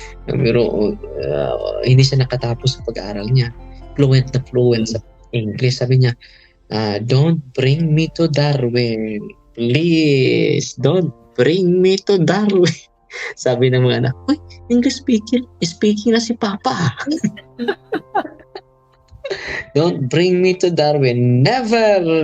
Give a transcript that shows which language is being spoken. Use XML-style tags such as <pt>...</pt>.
<tl>Pero hindi siya nakatapos sa pag-aaral niya. Fluent sa English. Sabi niya,</tl> <en>don't bring me to Darwin. Please, don't bring me to Darwin.</en> <tl>Sabi ng mga anak, uy, English speaking na si Papa.</tl> <en>Don't bring me to Darwin. Never!</en>